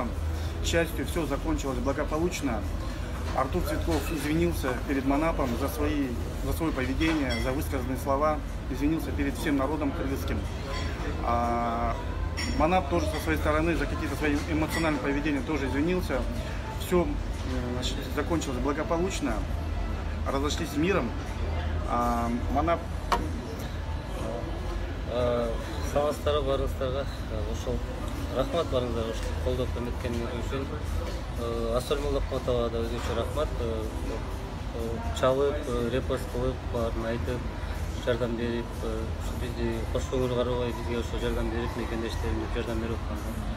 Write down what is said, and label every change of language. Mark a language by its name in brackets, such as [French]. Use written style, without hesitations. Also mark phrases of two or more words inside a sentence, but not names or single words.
[Russian] К счастью, все закончилось благополучно. Артур Цветков извинился перед Манапом за свое поведение, за высказанные слова, извинился перед всем народом кыргызским. Манап тоже со своей стороны за какие-то свои эмоциональные поведения тоже извинился. Все закончилось благополучно, разошлись с миром. Манап. [Kyrgyz] Саламатсыздар барыңыздарга. Ошол рахмат барыңыздарга колдоп көмөткөнүңүз үчүн. Асоль Молдахматовага да өзгөчө рахмат. Чалып, репост кылып, баарын айтып, жардам берип, бизди кош көңүл карабай бизге ошо жардам берип, мекендештерине жардам берип аткан.